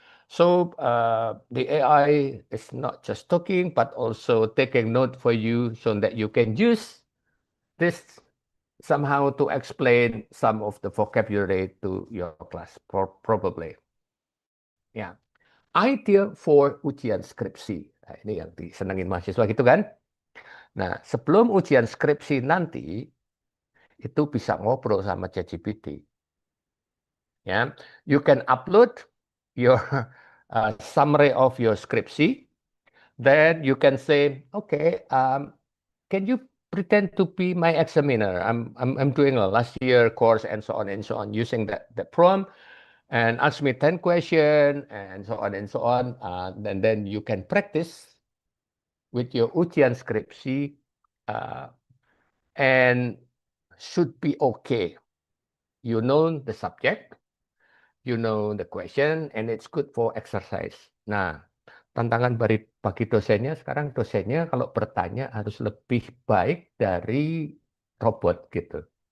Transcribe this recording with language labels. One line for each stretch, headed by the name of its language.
English: So the AI is not just talking, but also taking note for you so that you can use this somehow to explain some of the vocabulary to your class, probably. Ya, idea for ujian skripsi.
Indonesian: Nah, ini yang disenengin mahasiswa gitu kan. Nah, sebelum ujian skripsi nanti, itu bisa ngobrol sama ChatGPT.
English: Yeah, you can upload your summary of your scriptsy. Then you can say, okay, can you pretend to be my examiner? I'm doing a last year course and so on using that prompt, and ask me 10 questions and so on and so on. And then you can practice with your ujian skripsi, and should be okay. You know the subject, you know the question, and it's good for exercise.
Indonesian: Nah, tantangan bagi dosennya sekarang, dosennya kalau bertanya harus lebih baik dari robot gitu.